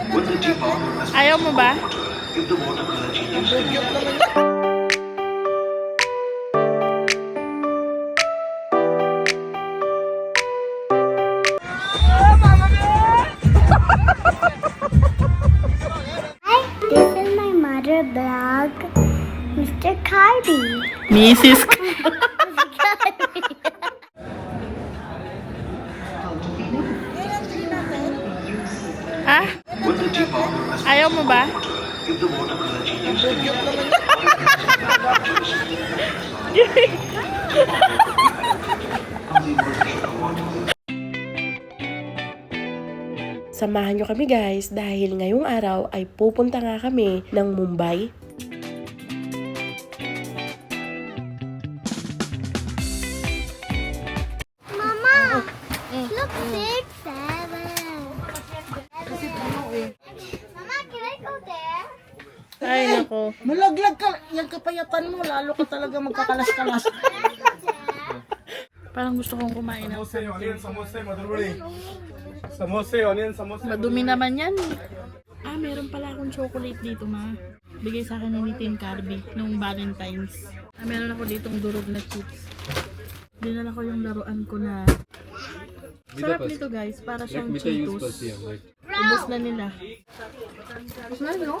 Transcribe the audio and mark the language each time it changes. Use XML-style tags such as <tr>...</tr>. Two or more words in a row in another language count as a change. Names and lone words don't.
<tl>Ayaw mo ba?</tl> <en>Hi, this is my mother blog, Mr. Carby. Mrs. Ha?</en> <tl>Ayaw mo ba? Samahan nyo kami guys dahil ngayong araw ay pupunta nga kami ng Mumbai.</tl> <en>Mama, look, 6, 7. Mama, can I go there?</en> <tl>Ay, nako. Malaglag ka. Yung kapayatan mo, lalo ka talaga magkakalas-kalas. Parang gusto kong kumain ng something.</tl> <hi>समोसे ऑनियन समोसे</hi> <tl>Madumi naman yan. Ah, meron pala akong chocolate dito, ma. Bigay sa akin ni Tim Carby nung Valentine's. Ah, meron ako ditong durog na chips. Dinala ko yung laruan ko na. Sarap nito guys, para siyang Cheetos. Ubus na nila. Ubus na, no?</tl>